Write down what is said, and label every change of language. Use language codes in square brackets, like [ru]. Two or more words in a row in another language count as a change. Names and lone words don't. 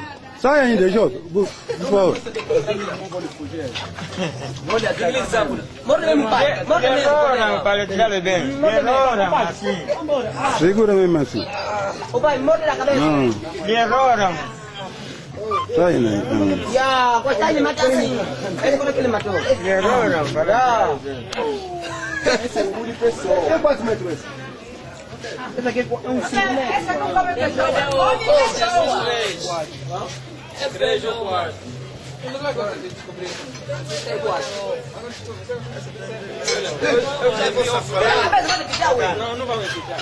[pt] Sai ainda, Jota, por favor. Segura mesmo assim. Não. Sai aí. [ms] Ya, kau tanya macam ni. Kau nak kena macam. [pt] Guerrero, para. Quantos metros? Essa aqui é 5 metros. Essa não cabe pessoa. É 3 ou 4. Não vai agora descobrir. É 4. Não vai me ficar.